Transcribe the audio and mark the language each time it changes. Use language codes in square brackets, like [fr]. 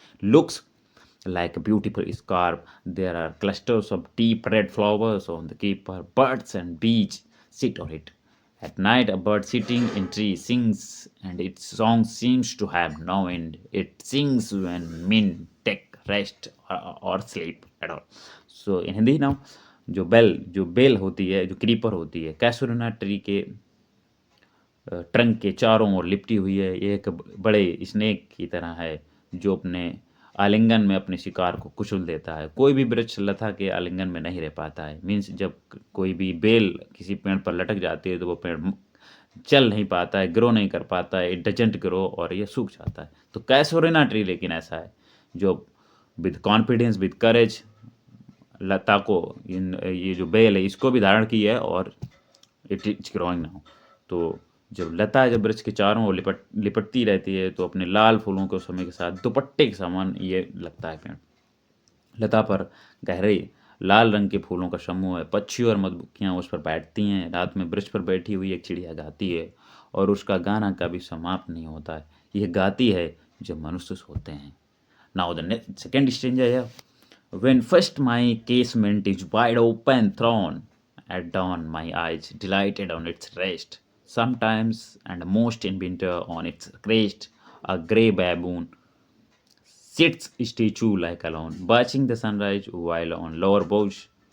[en] Looks like a beautiful scarf. There are clusters of deep red flowers on the keeper. Birds and bees sit on it. At night, a bird sitting in tree sings, and its song seems to have no end. It sings when men take rest or sleep at all. So in Hindi now, [hi] जो bell होती है, जो creeper होती है, कैसुरिना tree के trunk के चारों ओर लिपटी हुई है। ये एक बड़े स्नेक की तरह है जो अपने आलिंगन में अपने शिकार को कुचल देता है। कोई भी वृक्ष लता के आलिंगन में नहीं रह पाता है। मीन्स जब कोई भी बेल किसी पेड़ पर लटक जाती है तो वो पेड़ चल नहीं पाता है, ग्रो नहीं कर पाता है, [en] it doesn't grow [hi] और ये सूख जाता है। तो कैसोरिना ट्री लेकिन ऐसा है जो [en] with confidence with courage [hi] लता को ये जो बेल है इसको भी धारण की है और [en] It is growing now. [hi] तो जब लता जब वृक्ष के चारों ओर लिपटती रहती है तो अपने लाल फूलों के समय के साथ दुपट्टे के समान ये लगता है पेड़। लता पर गहरे लाल रंग के फूलों का समूह है। पक्षी और मधुमक्खियाँ उस पर बैठती हैं। रात में वृक्ष पर बैठी हुई एक चिड़िया गाती है और उसका गाना कभी समाप्त नहीं होता है। यह गाती है जब मनुष्य सोते हैं। [en] Now the second stranger है When first my casement is wide open thrown, at dawn my eyes delighted on its rest. Sometimes, and most in winter, on its crest, a grey baboon sits statue like alone, watching the sunrise while on lower boughs.